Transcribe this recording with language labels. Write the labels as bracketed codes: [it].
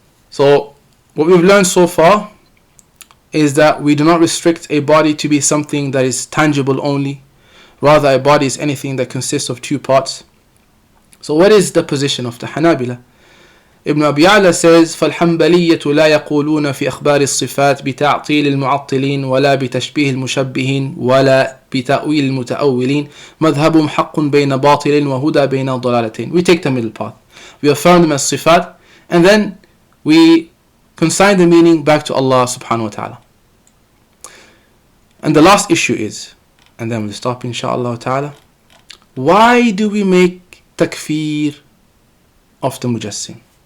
[en] So what we've learned so far is that we do not restrict a body to be something that is tangible only. Rather, a body is anything that consists of two parts. So what is the position of the Hanabilah? Ibn Abi Ya'la says [ar] فالحنبلية لا يقولون في أخبار الصفات بتعطيل المعطلين ولا بتشبيه المشبهين ولا بتأويل المتأولين مذهبهم حق بين باطل وهدى بين ضلالتين. [en] We take the middle path. We affirm them as sifat, and then we consign the meaning back to Allah subhanahu wa ta'ala. And the last issue is, and then we'll stop inshaAllah ta'ala, why do we make takfir of the Mujassim?